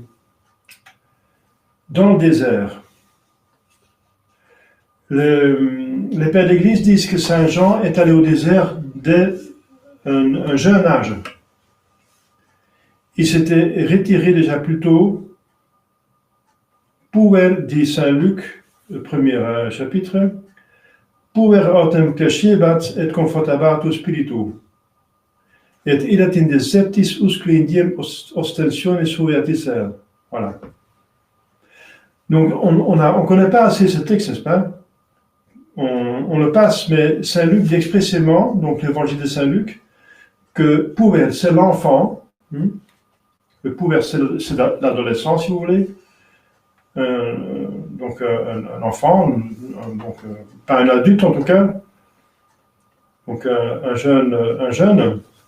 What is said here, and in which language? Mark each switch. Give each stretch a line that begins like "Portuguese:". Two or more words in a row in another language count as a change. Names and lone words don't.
French: Dans le désert, les pères d'Église disent que Saint Jean est allé au désert dès un jeune âge. Il s'était retiré déjà plus tôt. Puer, dit Saint Luc, le premier chapitre,
Latin: Puer autem crescebat et confortabatur spiritu, et idat in desertis usque indiem ostensione sua tisser. Voilà.
French: Donc, on ne connaît pas assez ce texte, n'est-ce pas? On le passe, mais Saint Luc dit expressément, donc l'évangile de Saint Luc, que Puer, c'est l'enfant, le Puer, c'est l'adolescent, si vous voulez, donc un enfant, donc pas un adulte en tout cas, donc un jeune.